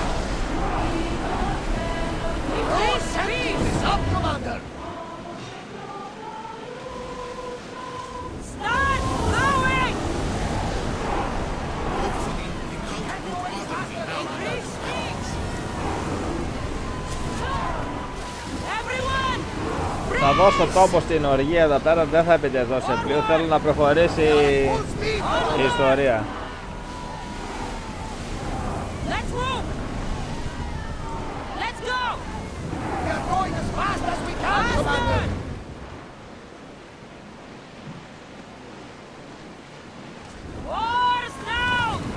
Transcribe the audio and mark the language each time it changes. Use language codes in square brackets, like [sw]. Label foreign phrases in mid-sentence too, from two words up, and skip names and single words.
[en] Your sentry is up, Commander! Start blowing! Hopefully, the cult won't bother me now. Everyone! [el] Θα δώσω τόπο στην οργία εδώ πέρα, δεν θα επιτεθώ σε πλοίο, θέλω να προχωρήσει η ιστορία. [en] Let's move! Let's go! We are going as fast as we can, Commander! Oars now!